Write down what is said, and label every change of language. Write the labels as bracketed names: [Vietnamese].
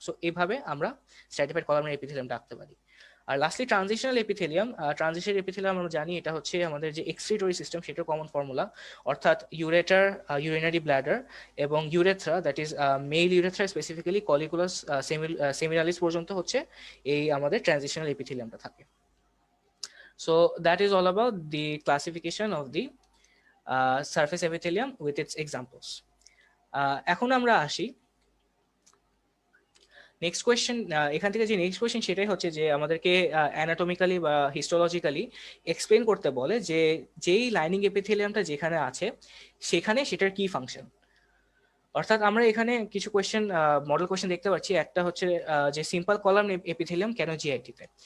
[Bangla] So এইভাবে আমরা stratified columnar এপিথেলিয়ামটা আঁকতে পারি। আর lastly transitional epithelium, transitional epithelium আমরা জানি এটা হচ্ছে আমাদের যে এক্সক্রিটরি সিস্টেম সেটার কমন ফর্মুলা, অর্থাৎ ইউরেটার, ইউরিনারি ব্ল্যাডার এবং urethra, [English] that is male urethra [Bangla] specifically কলিকুলাস সেমিনালিস পর্যন্ত হচ্ছে এই আমাদের ট্রানজিশনাল এপিথেলিয়ামটা থাকে। [English] So that is all about the classification of the surface epithelium with its examples. [Bangla] এখন আমরা আসি নেক্সট কোয়েশ্চেন, এখান থেকে যে নেক্সট কোয়েশ্চেন সেটাই হচ্ছে যে আমাদেরকে অ্যানাটমিক্যালি বা হিস্টোলজিক্যালি এক্সপ্লেন করতে বলে যে যেই লাইনিং এপিথেলিয়ামটা যেখানে আছে সেখানে সেটার কি ফাংশন। অর্থাৎ আমরা এখানে কিছু কোয়েশ্চেন, মডেল কোয়েশ্চেন দেখতে পাচ্ছি। একটা হচ্ছে যে সিম্পল কলাম এপিথেলিয়াম কেন জিআইটিতে।